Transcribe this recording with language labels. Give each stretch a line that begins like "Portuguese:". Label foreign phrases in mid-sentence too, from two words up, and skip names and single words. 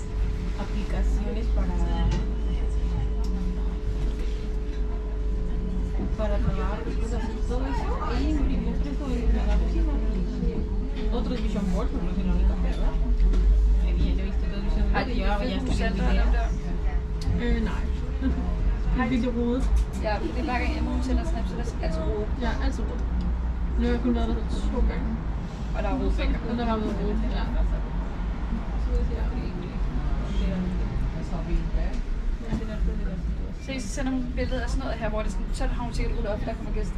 Spanish: Aplicaciones para trabajar, cosas así, todo eso. Y imprimimos esto en la cocina. Otros
English: Vision Board,
Spanish: pero no es la única, ¿verdad? Bien, yo he visto otros
English: Vision Board
Spanish: y llevaba ya hasta que video.
Danish: Nej. Det er virkelig rodet. Ja, det er bare gang, jeg må sende snaps, så der er altid rodet. Ja, altid rodet. Nu har jeg kun været der 2 gange. Og der er rodbænker. Og der har været råd. Ja. Se, så sender hun billeder af sådan noget her, hvor det sådan, så har hun sikkert rullet op, der kommer gæster.